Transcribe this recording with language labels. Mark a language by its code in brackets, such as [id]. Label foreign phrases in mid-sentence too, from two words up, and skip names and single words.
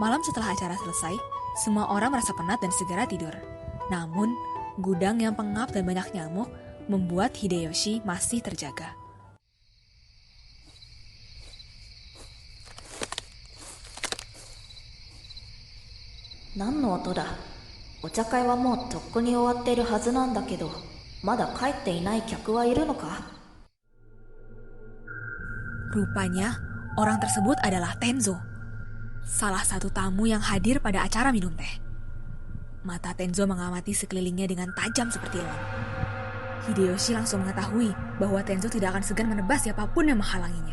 [id] Malam setelah acara selesai, semua orang merasa penat dan segera tidur. Namun, gudang yang pengap dan banyak nyamuk membuat Hideyoshi masih terjaga. [ja] 何の音だ? お茶会はもうとっくに終わっているはずなんだけど、まだ帰っていない客はいるのか? [id] Rupanya, orang tersebut adalah Tenzo, salah satu tamu yang hadir pada acara minum teh. Mata Tenzo mengamati sekelilingnya dengan tajam seperti elang. Hideyoshi langsung mengetahui bahwa Tenzo tidak akan segan menebas siapapun yang menghalanginya.